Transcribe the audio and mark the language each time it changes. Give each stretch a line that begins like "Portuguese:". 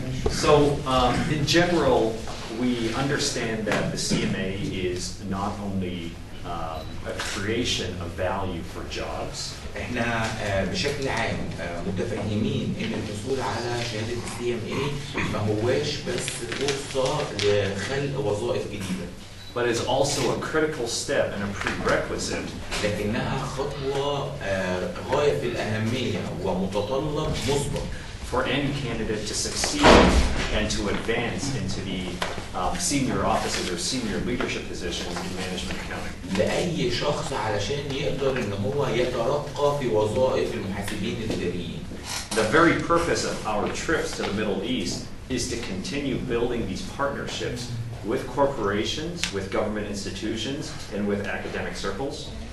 English: So, in general, we understand that the CMA is not only a creation of value for jobs.
Arabic: احنا بشكل عام متفهمين ان الحصول على شهاده CMA ما هواش بس فرصه لخلق وظائف جديده.
English: But is also a critical step and a prerequisite.
Arabic: لكنها خطوه غايه في الاهميه ومتطلب مسبق
English: for any candidate to succeed and to advance into the senior offices or senior leadership positions in management accounting.
Arabic: لأي شخص علشان يقدر إن هو يترقى في وظائف المحاسبين الإداريين.
English: The very purpose of our trips to the Middle East is to continue building these partnerships with corporations, with government institutions, and with academic circles.